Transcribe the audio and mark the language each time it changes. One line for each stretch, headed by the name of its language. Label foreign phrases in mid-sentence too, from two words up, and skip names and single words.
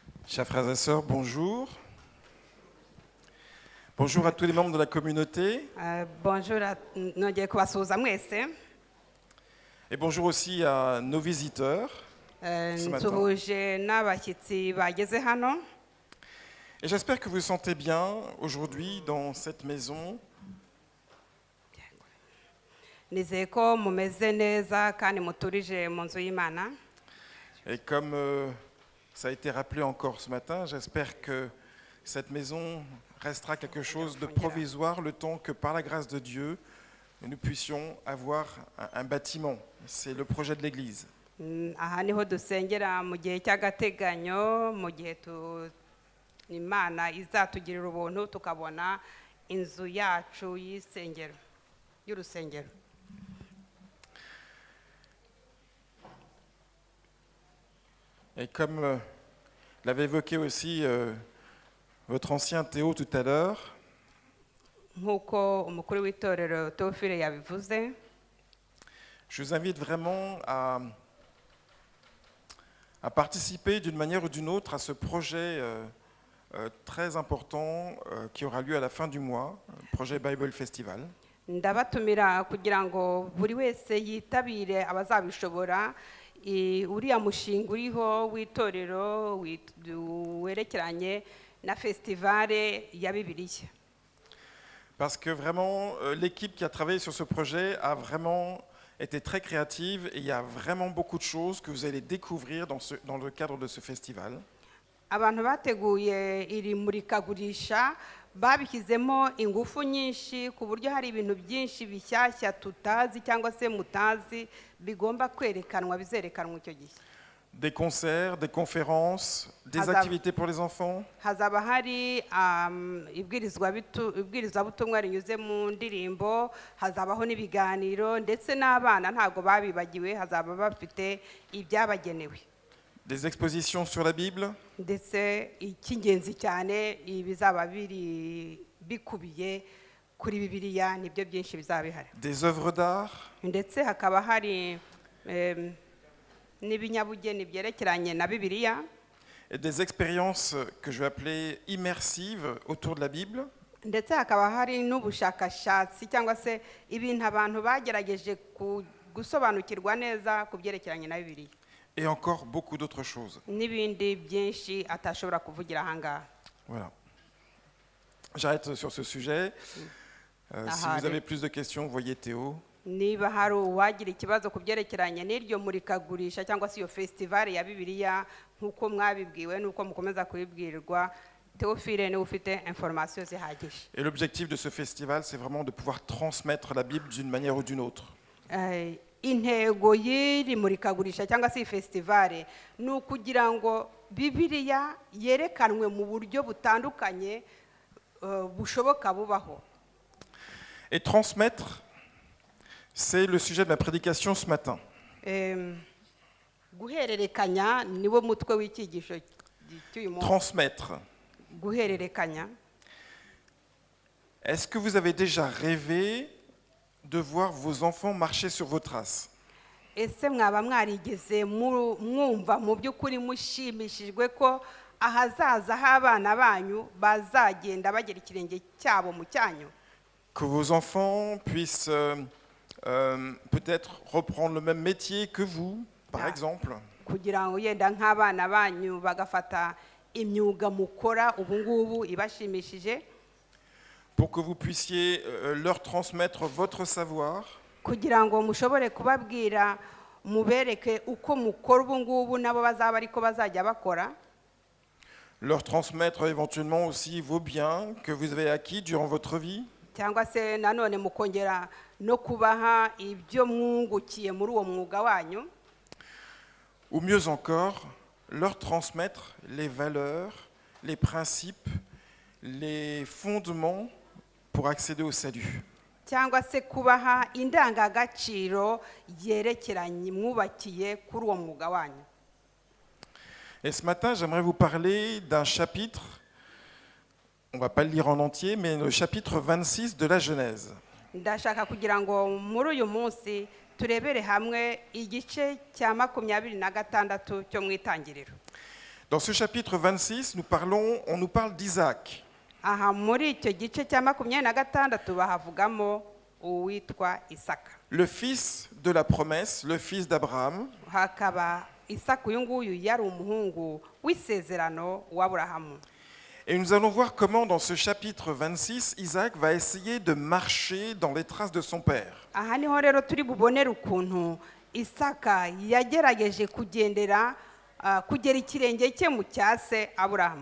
French: Chers frères et sœurs, bonjour. Bonjour à tous les membres de la communauté. Bonjour,
Kinyarwanda: nongeye kubasuhuza mwese.
French: Et bonjour aussi à nos visiteurs.
Kinyarwanda: Nsuhuje n'abashyitsi bageze hano.
French: Et j'espère que vous vous sentez bien aujourd'hui dans cette maison.
Kinyarwanda: Nizeye ko mumeze neza kandi muturije mu nzu y'Imana.
French: Et comme ça a été rappelé encore ce matin, j'espère que cette maison restera quelque chose de provisoire le temps que par la grâce de Dieu, nous puissions avoir un bâtiment. C'est le projet de l'Église.
Kinyarwanda: Aha niho dusengera mu gihe cy'agateganyo, mu gihe Imana izatugirira ubuntu tukabona inzu yacu y'urusengero.
French: Et comme l'avait évoqué aussi votre ancien Théo tout à l'heure,
Kinyarwanda: Nk'uko umukuru w'itorero Théophile yabivuze,
French: je vous invite vraiment à participer d'une manière ou d'une autre à ce projet très important qui aura lieu à la fin du mois, le projet Bible Festival.
Kinyarwanda: ndabatumira kugira ngo buri wese yitabire abazabishobora uriya mushinga uriho w'itorero werekeranye na festivale ya Bibiliya.
French: Parce que vraiment, l'équipe qui a travaillé sur ce projet a vraiment été très créative et il y a vraiment beaucoup de choses que vous allez découvrir dans le cadre de ce festival.
Kinyarwanda: Abantu bateguye iri murikagurisha babishyizemo ingufu nyinshi ku buryo hari ibintu byinshi bishyashya tutazi cyangwa se mutazi bigomba kwerekanwa bizerekanwa icyo gihe.
French: Des concerts, des conférences, des activités pour les enfants.
Kinyarwanda: Hazaba hari ibwirizwabutumwa rinyuze mu ndirimbo, hazabaho n'ibiganiro ndetse n'abana ntago babibagiwe, hazaba bafite ibyabagenewe.
French: Des expositions sur la Bible.
Kinyarwanda: Ndetse icy'ingenzi cyane ibizaba bikubiye kuri Bibiliya nibyo byinshi bizaba bihari.
French: Des œuvres d'art.
Kinyarwanda: Ndetse hakaba hari n'ibinyabugeni byerekeranye na Bibiliya.
French: Et des expériences que je vais appeler immersives autour de la Bible.
Kinyarwanda: Ndetse hakaba hari n'ubushakashatsi cyangwa se ibintu abantu bagerageje gusobanukirwa neza ku byerekeranye na Bibiliya.
French: Et encore beaucoup d'autres choses.
Kinyarwanda: N'ibindi byinshi atashobora kuvugira ahangaha.
French: Voilà. J'arrête sur ce sujet. Si vous avez plus de questions, voyez Théo.
Kinyarwanda: Niba hari uwagira ikibazo ku byerekeranye n'iryo murikagurisha cyangwa se iyo festivale ya Bibiliya nk'uko mwabibwiwe n'uko mukomeza kubibwirwa, Théophile niwe ufite information zihagije.
French: Et l'objectif de ce festival, c'est vraiment de pouvoir transmettre la Bible d'une manière ou d'une autre.
Kinyarwanda: Intego y'iri murikagurisha cyangwa se festivale ni ukugira ngo Bibiliya yerekanwe mu buryo butandukanye bushoboka bubaho.
French: Et transmettre, c'est le sujet de la prédication ce matin.
Kinyarwanda: Guhererekanya niwo mutwe w'icyigisho cy'uyu munsi.
French: Transmettre.
Kinyarwanda: Guhererekanya.
French: Est-ce que vous avez déjà rêvé de voir vos enfants marcher sur vos traces?
Kinyarwanda: Ese mwaba mwarigeze mwumva mu by'ukuri mushimishijwe ko ahazaza h'abana banyu bazagenda bagera ikirenge cyabo mu cyanyu?
French: Que vos enfants puissent peut-être reprendre le même métier que vous, par exemple.
Kinyarwanda: Kugira ngo yenda nk'abana banyu bagafata imyuga mukora ubu ngubu ibashimishije.
French: Pour que vous puissiez leur transmettre votre savoir.
Kinyarwanda: Kugira ngo mushobore kubabwira mubereke uko mukora ubu ngubu nabo bazaba ariko bazajya bakora.
French: Leur transmettre éventuellement aussi vos biens que vous avez acquis durant votre vie.
Kinyarwanda: Cyangwa se nanone mukongera no kubaha ibyo mwungukiye muri uwo mwuga wanyu.
French: Ou mieux encore, leur transmettre les valeurs, les principes, les fondements pour accéder au salut.
Kinyarwanda: Cyangwa se kubaha indangagaciro yerekeranye mwubakiye kuri uwo mwuga wanyu.
French: Et ce matin, j'aimerais vous parler d'un chapitre, on ne va pas le lire en entier, mais le chapitre 26 de la Genèse.
Kinyarwanda: Ndashaka kugira ngo muri uyu munsi turebere hamwe igice cya 26 cyo mu itangiriro.
French: Dans ce chapitre 26, on nous parle d'Isaac.
Kinyarwanda: aha muri icyo gice cya 26 bahavugamo uwitwa Isaka.
French: Le fils de la promesse, le fils d'Abraham.
Kinyarwanda: Hakaba Isaka uyu nguyu yari umuhungu w'isezerano w'Aburahamu.
French: Et nous allons voir comment dans ce chapitre 26, Isaac va essayer de marcher dans les traces de son père.
Kinyarwanda: Aha niho rero turi bubonere ukuntu Isaka yagerageje kugera ikirenge cye mu cyase Aburahamu.